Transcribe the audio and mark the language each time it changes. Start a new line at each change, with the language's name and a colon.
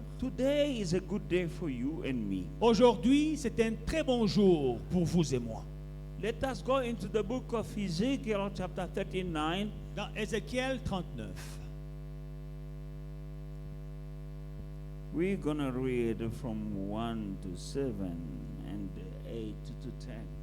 English: today is a good day for you and me.
French: aujourd'hui, c'est un très bon jour pour vous et moi.
English: Let us go into the book of Ezekiel, chapter 39.
French: Dans Ézéchiel 39,
English: We're going to read from 1 to 7 and 8 to 10.